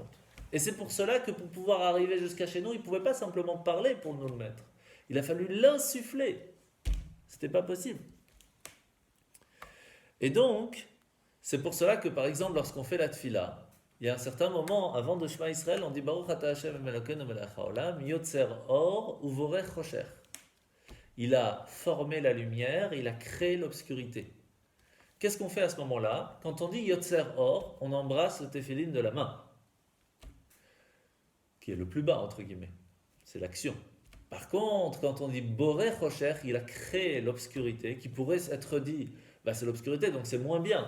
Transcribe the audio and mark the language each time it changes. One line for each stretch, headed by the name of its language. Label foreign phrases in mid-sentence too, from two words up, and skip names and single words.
French: Et c'est pour cela que pour pouvoir arriver jusqu'à chez nous, il ne pouvait pas simplement parler pour nous le mettre. Il a fallu l'insuffler. C'était pas possible. Et donc, c'est pour cela que par exemple, lorsqu'on fait la tfila, il y a un certain moment, avant de Shema Israël, on dit
Hebrew: ברוך אתה השם אלוקינו מלך העולם יוצר אור ובורא חושך.
French: Il a formé la lumière, il a créé l'obscurité. Qu'est-ce qu'on fait à ce moment-là? Quand on dit
Hebrew: יוצר אור,
French: on embrasse le tefillin de la main, qui est le plus bas entre guillemets. C'est l'action. Par contre, quand on dit
Hebrew: בורא חושך,
French: il a créé l'obscurité, qui pourrait être dit, c'est l'obscurité, donc c'est moins bien.